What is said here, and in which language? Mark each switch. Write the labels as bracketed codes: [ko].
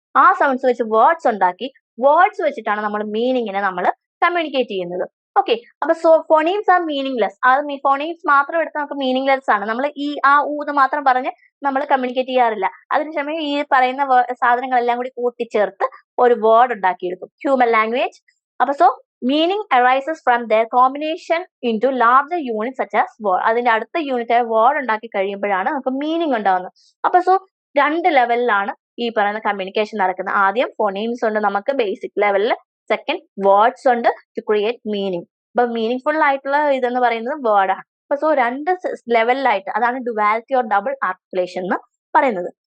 [ml] ആ സൗണ്ട്സ് വെച്ച് വേർഡ്സ് ഉണ്ടാക്കി, വേർഡ്സ് വെച്ചിട്ടാണ് നമ്മൾ മീനിങ്ങിനെ നമ്മൾ കമ്മ്യൂണിക്കേറ്റ് ചെയ്യുന്നത്. ഓക്കെ, അപ്പൊ [en] Phonemes are meaningless. [ml] അത് ഫോണീംസ് മാത്രം എടുത്ത് നമുക്ക് മീനിങ്ലെസ് ആണ്. നമ്മൾ ഈ ആ ഊന്ന് മാത്രം പറഞ്ഞ് നമ്മൾ കമ്മ്യൂണിക്കേറ്റ് ചെയ്യാറില്ല. അതിനുശേഷം ഈ പറയുന്ന സാധനങ്ങളെല്ലാം കൂടി കൂട്ടിച്ചേർത്ത് ഒരു വേർഡ് ഉണ്ടാക്കിയെടുക്കും ഹ്യൂമൻ ലാംഗ്വേജ്. അപ്പൊ [en] meaning arises from their combination into larger units such as word. [ml] അതിന്റെ അടുത്ത യൂണിറ്റ് ആയ വേർഡ് ഉണ്ടാക്കി കഴിയുമ്പോഴാണ് നമുക്ക് മീനിങ് ഉണ്ടാവുന്നത്. അപ്പൊ 2 ലെവലിലാണ് ഈ പറയുന്ന കമ്മ്യൂണിക്കേഷൻ നടക്കുന്നത്. ആദ്യം ഫോണീംസ് ഉണ്ട് നമുക്ക് ബേസിക് ലെവലിൽ, സെക്കൻഡ് വേർഡ്സ് ഉണ്ട് [en] To create meaning. [ml] അപ്പൊ മീനിങ് ഫുൾ ആയിട്ടുള്ള ഇതെന്ന് പറയുന്നത് വേർഡാണ്. അപ്പൊ 2 ലെവലിലായിട്ട്, അതാണ് ഡുവാലിറ്റി ഓർ ഡബിൾ ആർട്ടിക്കുലേഷൻ എന്ന് പറയുന്നത്.